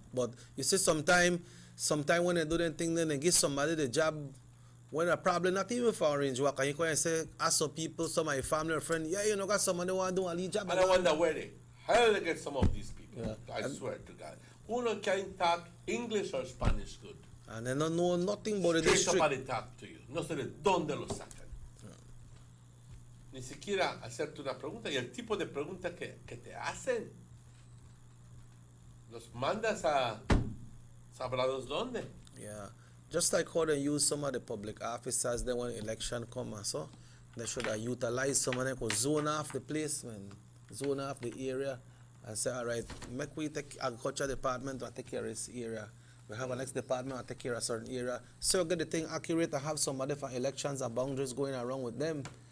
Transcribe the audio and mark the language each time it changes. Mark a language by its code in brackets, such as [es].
[en] But you see, sometime when they do them thing, then they give somebody the job when they're probably not even for Orange Walk. And you can say, ask some people, some of my family or friends, yeah, you know, got somebody want to do a lead job. And I wonder where how they get some of these people. Yeah. I swear to God. Who not can talk English or Spanish good? And they don't know nothing about the district. Straight up and they talk to you. [es] No sé de dónde lo sacan. Ni siquiera hacerte una pregunta. Y el tipo de pregunta que te hacen, los mandas a sabrados dónde. [en] Yeah. Just like how they use some of the public officers, then when election come and so, they should have utilized some of them to zone off the place, zone off the area, and say, all right, make we take agriculture department to take care of this area. We have a next department to take care of a certain area. So get the thing accurate and have somebody for elections and boundaries going around with them.